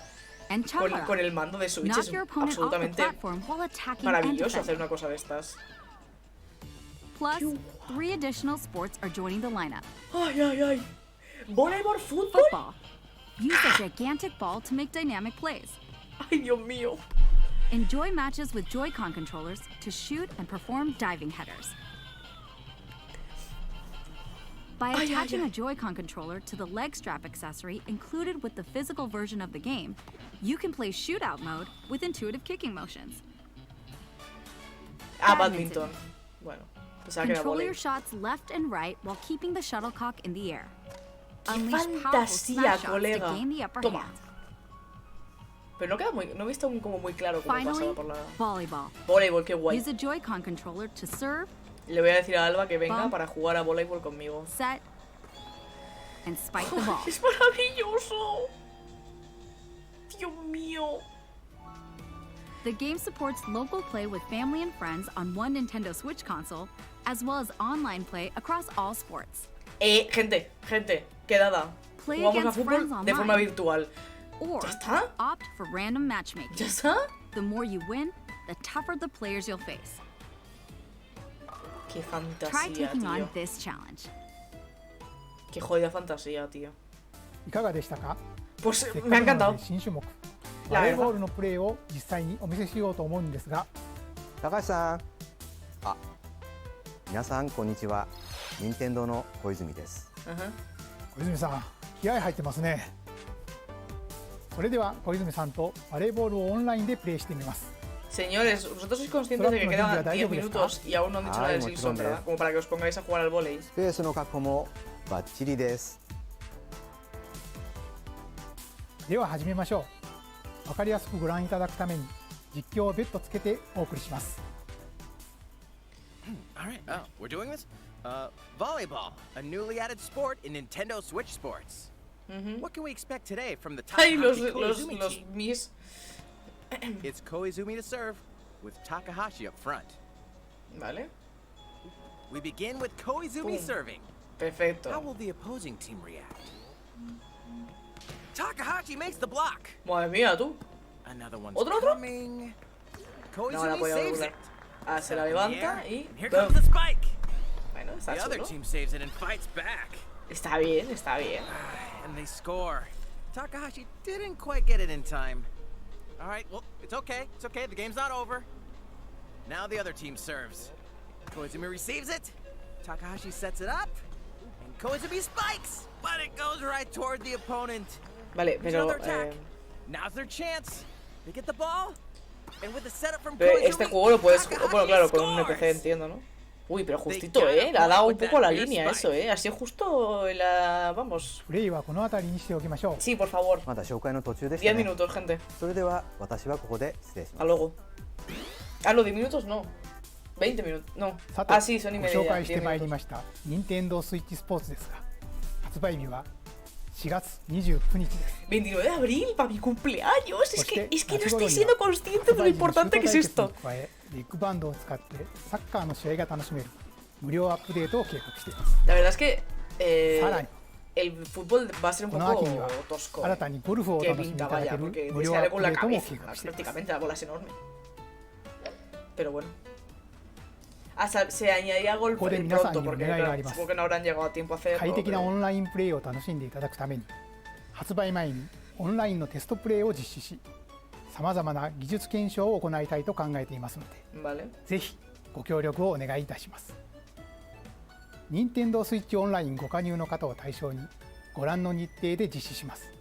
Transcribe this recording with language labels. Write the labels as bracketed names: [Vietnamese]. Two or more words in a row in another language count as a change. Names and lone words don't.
[English] And Chakra. [Spanish] con el mando de Switch [English] Knock [Spanish] es [English] your opponent off the [Spanish] absolutamente [English] platform while attacking and [Spanish] maravilloso hacer [English] defending. [Spanish] una cosa de estas. [English] Plus, 3 additional sports are joining the lineup. [Spanish] Ay, ay, ay. ¿Voleibol, fútbol? [English] Football. Use a gigantic ball to make dynamic plays. [Spanish] Ay, Dios mío. [English] Enjoy matches with Joy-Con controllers to shoot and perform diving headers. By [Spanish] Ay, ay, [English] attaching [Spanish] ay. [English] a Joy-Con controller to the leg strap accessory included with the physical version of the game, you can play shootout mode with intuitive kicking motions. Ah, Badminton. [Spanish] badminton. Bueno, pensaba que era Control volei. [English] your shots left and right while keeping the shuttlecock in the air. [Spanish] ¡Qué [English] Unleash powerful [Spanish] fantasía, [English] smash shots to [Spanish] colega! [English] gain the upper [Spanish] Toma. [English] hand. [Spanish] Pero no queda muy... No he visto como muy claro cómo [English] Finally, [Spanish] pasaba por la... [English] volleyball. [Spanish] Voleibol, qué guay. [English] Use a Joy-Con controller to serve, [Spanish] Le voy a decir a Alba que venga [English] Bump. [Spanish] para jugar a voleibol conmigo. [English] set, and spike the ball. [Spanish] ¡Es maravilloso! ¡Dios mío! [English] The game supports local play with family and friends on one Nintendo Switch console, as well as online play across all sports. [Spanish] Gente, quedada. [English] Play [Spanish] Jugamos a [English] against friends [Spanish] fútbol de forma [English] online. [Spanish] virtual. [English] Or [Spanish] ¿Ya está? [English] opt for random matchmaking. [Spanish] ¿Ya está? [English] The more you win, the tougher the players you'll face. [Spanish] ¡Qué [English] Try [Spanish] fantasía, [English] taking [Spanish] tío! [English] on this challenge. [Spanish] ¡Qué jodida fantasía, tío! [Japanese] いかがでしたか？ [Spanish] Pues [Japanese] せっ [Spanish] me ha [Japanese] かくなの [Spanish] encantado. [Japanese] で新種目 [Spanish] La [Japanese] バレー [Spanish] verdad. [Japanese] ボールのプレーを実際にお見せしようと思うんですが、高橋さん、あ、皆さんこんにちは。任天堂の小泉です。 Ajá. 小泉さん気合入ってますね。それでは小泉さんとバレーボールをオンラインでプレーしてみます。 [Spanish] Señores, vosotros sois conscientes de que quedan 10 minutos y aún no han dicho nada del Silksong, ¿verdad? Como para que os pongáis a jugar al volei. [Japanese] スペースの確保もバッチリです。では始めましょう。わかりやすくご覧いただくために実況を別途つけてお送りします。 [English] All right. Oh, we're doing this? Volleyball, a newly added sport in Nintendo Switch Sports. What can we expect today from the [Spanish] Ay, [English] Takahashi [Spanish] los [English] Koizumi team? [Spanish] mis... [English] It's Koizumi to serve, with Takahashi up front. [Spanish] Vale. [English] We begin with Koizumi Boom. serving. [Spanish] Perfecto. [English] How will the opposing team react? Takahashi makes the block. [Spanish] Madre mía, tú. [English] Another one's [Spanish] ¿Otro? [English] coming. [Spanish] No la [English] Koizumi [Spanish] podía [English] saves [Spanish] doblar. [English] it. [Spanish] Ah, se la [English] Up in the [Spanish] levanta [English] air, [Spanish] y... [English] and here ¡Bum! comes the spike. [Spanish] Bueno, está [English] The other [Spanish] chulo. [English] team saves it and fights back. [Spanish] Está bien, está bien. [English] And they score. Takahashi didn't quite get it in time. All right, well, it's okay. It's okay. The game's not over. Now the other team serves. Koizumi receives it. Takahashi sets it up. And Koizumi spikes. But it goes right toward the opponent. [Spanish] Vale, [English] There's [Spanish] pero... [English] another attack. Now's their chance. They get the ball. And with the setup from [Spanish] Pero [English] Koizumi, [Spanish] este juego lo puedes... [English] Takahashi [Spanish] Bueno, claro, con un [English] scores. [Spanish] NPC entiendo, ¿no? Uy, pero justito, ¿eh? Le ha dado un poco la línea eso, ¿eh? Así justo la... Vamos. [Japanese] プレーはこの辺りにしておきましょう。 [Spanish] Sí, por favor. [Japanese] まだ紹介の途中です [Spanish] 10 [Japanese] ね。 [Spanish] minutos, gente. [Japanese] それでは私はここで失礼し [Spanish] Hasta [Japanese] ます。 [Spanish] luego. Ah, no, 10 minutos no. 20 minutos. No. [Japanese] さて、 [Spanish] Ah, sí, son y [Japanese] ご [Spanish] media. [Japanese] 紹介して [Spanish] 10 [Japanese] まいり [Spanish] minutos. [Japanese] ました任天堂スイッチスポーツですが、発売日は4月29日です。 [Spanish] 29 de abril, para mi cumpleaños. Es [Japanese] そして [Spanish] que no [Japanese] 夏頃 [Spanish] estoy [Japanese] には [Spanish] siendo consciente de lo importante que es [Japanese] 発売時 [Spanish] esto. [Japanese] のシュート対決に加え、ビッグバンドを使ってサッカーの試合が楽しめる無料アップデートを計画しています。 [Spanish] La verdad es que [Japanese] さらに [Spanish] el fútbol va a ser un [Japanese] この秋に [Spanish] poco [Japanese] は [Spanish] tosco. [Japanese] 新たにゴルフをお [Spanish] Que [Japanese] 楽しみい [Spanish] pinta, [Japanese] ただけ [Spanish] vaya, [Japanese] る [Spanish] porque [Japanese] 無料ア [Spanish] sale [Japanese] ッ [Spanish] con [Japanese] プ [Spanish] la [Japanese] デートも [Spanish] cabeza. [Japanese] 計画しています [Spanish] Prácticamente la bola es enorme. Pero bueno. Hasta se añadía golf [Japanese] ここで皆さん [Spanish] pronto, [Japanese] にお [Spanish] porque [Japanese] 願いがあ [Spanish] claro, [Japanese] ります。 [Spanish] supongo que no habrán llegado a tiempo a hacerlo. [Japanese] 快適な [Spanish] pero- [Japanese] オンラインプレイを楽しんでいただくために発売前にオンラインのテストプレイを実施し、さまざまな技術検証を行いたいと考えていますので、 Vale. ぜひご協力をお願いいたします。任天堂スイッチオンラインご加入の方を対象にご覧の日程で実施します。